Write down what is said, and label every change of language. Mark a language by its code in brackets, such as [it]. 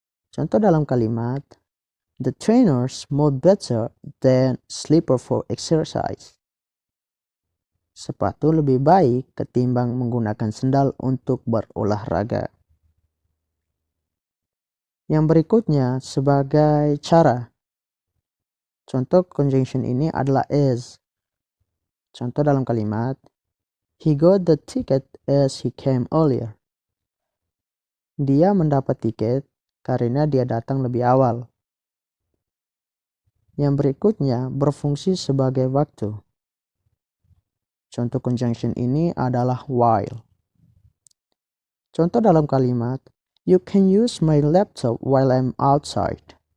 [en] Contoh dalam kalimat, the trainers mowed better than slipper for exercise. [id] Sepatu lebih baik ketimbang menggunakan sendal untuk berolahraga. Yang berikutnya sebagai cara. Contoh conjunction ini adalah as. [en] Contoh dalam kalimat, he got the ticket as he came earlier. [id] Dia mendapat tiket karena dia datang lebih awal. Yang berikutnya berfungsi sebagai waktu. Contoh conjunction ini adalah while. [en] Contoh dalam kalimat, you can use my laptop while I'm outside.